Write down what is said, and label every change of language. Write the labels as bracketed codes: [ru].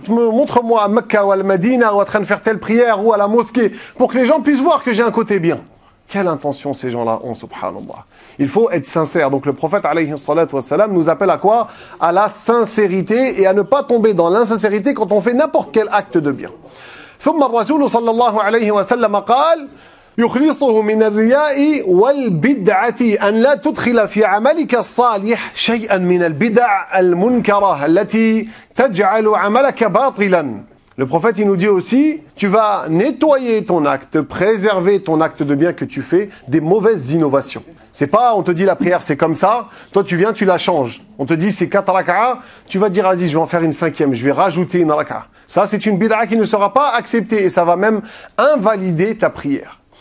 [fr] Montre-moi à Mecca ou à Medina ou en train de faire telle prière ou à la mosquée pour que les gens puissent voir que j'ai un côté bien. Quelle intention ces gens-là ont, subhanallah. Il faut être sincère. Donc le prophète, alayhi salatu wassalam, nous appelle à quoi? À la sincérité et à ne pas tomber dans l'insincérité quand on fait n'importe quel acte de bien. [ar] ثم الرسول صلى الله عليه وسلم قال يخلصه من الرياء والبدعة أن لا تدخل في عملك الصالح شيئا من البدع المنكرة التي تجعل عملك باطلا. [fr] Le prophète, il nous dit aussi, tu vas nettoyer ton acte, préserver ton acte de bien que tu fais des mauvaises innovations. C'est pas, on te dit la prière c'est comme ça, toi tu viens, tu la changes. On te dit c'est 4 rak'a, tu vas dire vas-y, je vais en faire une 5e, je vais rajouter une rak'a. Ça c'est une bid'a qui ne sera pas acceptée et ça va même invalider ta prière.